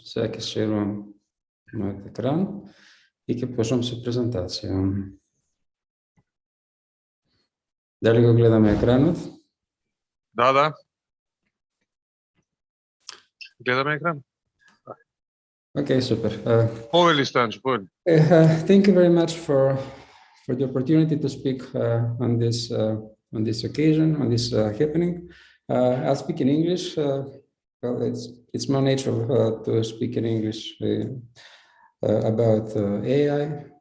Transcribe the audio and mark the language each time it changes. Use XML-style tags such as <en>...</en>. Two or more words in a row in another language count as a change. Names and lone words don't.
<mk>Сега ќе шерувам мојот екран и ќе почнам со презентација. Дали го гледаме екранот? Да, да. Гледаме екран.</mk> <en>Okay, super.</en> <mk>Повели, Стојанчо, повели.</mk> <en>Thank you very much for for the opportunity to speak on this occasion, on this happening. I'll speak in English. Well, it's more natural to speak in English about AI.</en>